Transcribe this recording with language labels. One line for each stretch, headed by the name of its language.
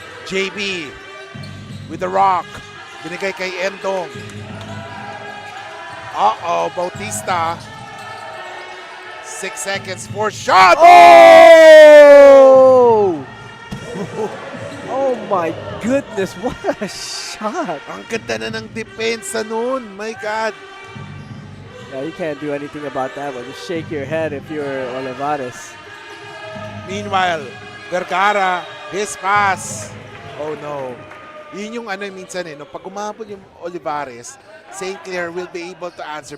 English: JB with the rock.
Filipino: Binigay kay Endong.
English: Uh-oh, Bautista. 6 seconds for shot. Oh! Oh my goodness, what a shot.
Filipino: Ang ganda na ng depensa nun.
English: My God. Yeah, you can't do anything about that, but just shake your head if you're Olivarez. Meanwhile, Vergara, his pass.
Filipino: Oh no. Yun yung minsan no, pag umabot yung Olivarez,
English: St.Clare will be able to answer.